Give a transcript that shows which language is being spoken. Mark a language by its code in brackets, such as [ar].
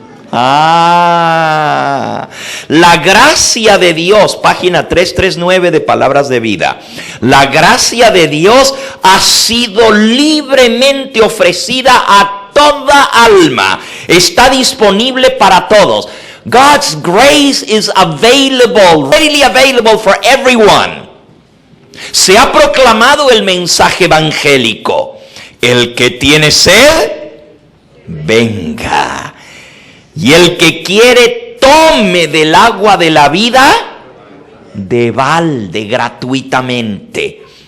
[es] La gracia de Dios, página 339 de Palabras de Vida. La gracia de Dios ha sido libremente ofrecida a toda alma. Está disponible para todos. [en] God's grace is available, readily available for everyone. [es] Se ha proclamado el mensaje evangélico. El que tiene sed, venga. Y el que quiere, tome del agua de la vida de balde, gratuitamente.